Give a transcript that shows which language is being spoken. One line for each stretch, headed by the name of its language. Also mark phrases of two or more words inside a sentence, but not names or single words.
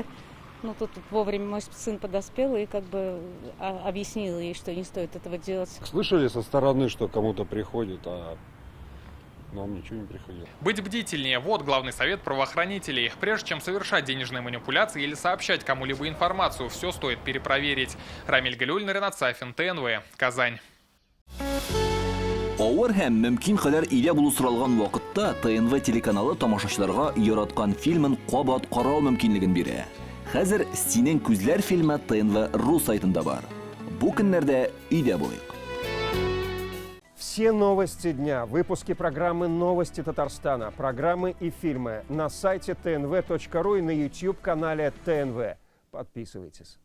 Russian: Ну, тут вовремя мой сын подоспел и как бы объяснил ей, что не стоит этого делать. Слышали со стороны, что кому-то приходит, а нам ничего не приходило. Быть бдительнее – вот главный совет правоохранителей. Прежде чем совершать денежные манипуляции или сообщать кому-либо информацию, все стоит перепроверить. Рамиль Галиуллин, Ренат Сафин, ТНВ, Казань.
Tatar: Авыр һәм мөмкин кадәр илә булу соралган вакытта ТНВ телеканалы тамашачыларга яраткан фильмын кабат карау мөмкинлеген бирә. Хәзер «Синең күзләр» фильмы ТНВ.ру сайтында бар. Бу көннәрдә өйдә булыйк.
Russian: Все новости дня, выпуски программы «Новости Татарстана», программы и фильмы на сайте tnv.ru и на YouTube-канале ТНВ. Подписывайтесь.